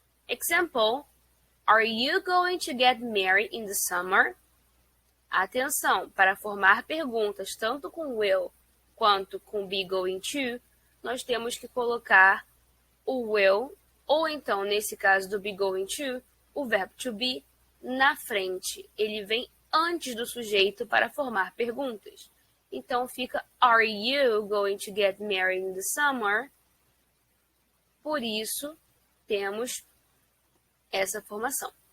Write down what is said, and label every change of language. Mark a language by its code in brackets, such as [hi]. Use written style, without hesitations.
[en] Example, are you going to get married in the summer? [pt] Atenção, para formar perguntas tanto com will quanto com be going to, nós temos que colocar o will, ou então, nesse caso do be going to, o verbo to be na frente. Ele vem antes do sujeito para formar perguntas. Então fica [en] Are you going to get married in the summer? [pt] Por isso, temos essa formação.